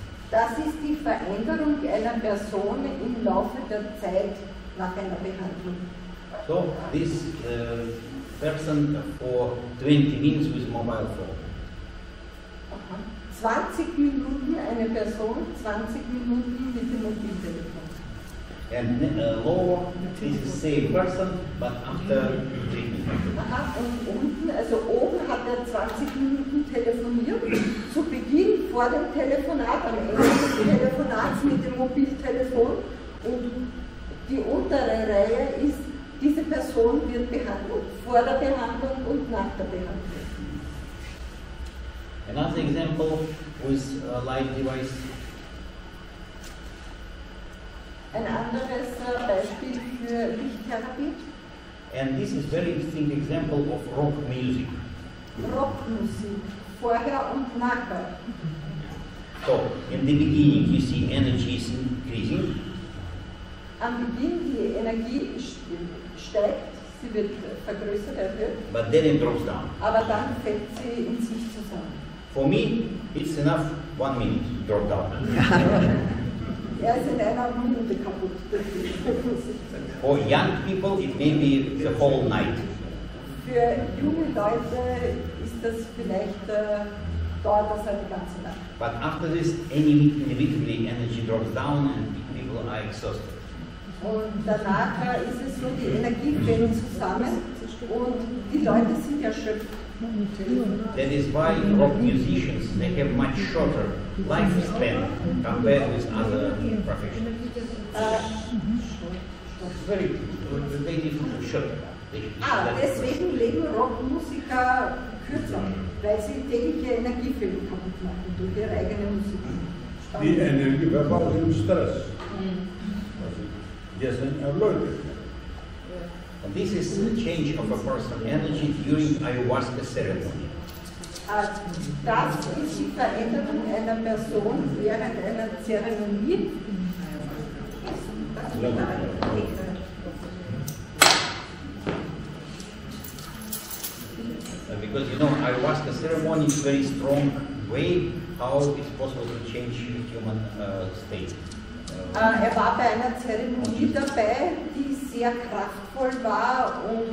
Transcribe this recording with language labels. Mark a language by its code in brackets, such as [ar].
[de] Das ist die Veränderung einer Person im Laufe der Zeit nach einer Behandlung. [en] So, this person for 20 minutes with mobile phone. [de] 20 Minuten eine Person, 20 Minuten mit dem Mobiltelefon. [en] And lower, this is same person, but after treatment. [de] Und unten, also oben hat er 20 Minuten telefoniert, zu Beginn vor dem Telefonat, am Ende des Telefonats mit dem Mobiltelefon. Und die untere Reihe ist, diese Person wird behandelt, vor der Behandlung und nach der Behandlung. [en] Another example with a light device. [de] Ein anderes Beispiel für Lichttherapie. [en] And this is very interesting example of rock music. [de] Rockmusik, vorher und nachher. [en] So, in the beginning you see energy is increasing. [de] Am Beginn die Energie steigt, sie wird vergrößert, erhöht. [en] But then it drops down. [de] Aber dann fällt sie in sich zusammen. [en] For me, it's enough 1 minute to drop down. [de] Er ist in einer Minute kaputt. [en] For young people, it may be the whole night. [de] Für junge Leute ist das vielleicht, dauert das eine ganze Nacht. [en] But after this, immediately energy drops down and people are exhausted. [de] Und danach ist es so, die Energie fällt zusammen und die Leute sind erschöpft. [en] That is why rock musicians, they have much shorter lifespan compared with other professions. Very short. [de] Deswegen leben Rockmusiker kürzer, weil sie tägliche Energiefälle kaputt machen durch ihre eigene Musik. Die Energie verbraucht im Stress. Die sind erläutert. [en] And this is the change of a person's energy during ayahuasca ceremony. [de] Das ist die Veränderung einer Person während einer Zeremonie. [en] Because you know, ayahuasca ceremony is a very strong way how it's possible to change human state. [de] Er war bei einer Zeremonie dabei, die sehr kraftvoll war,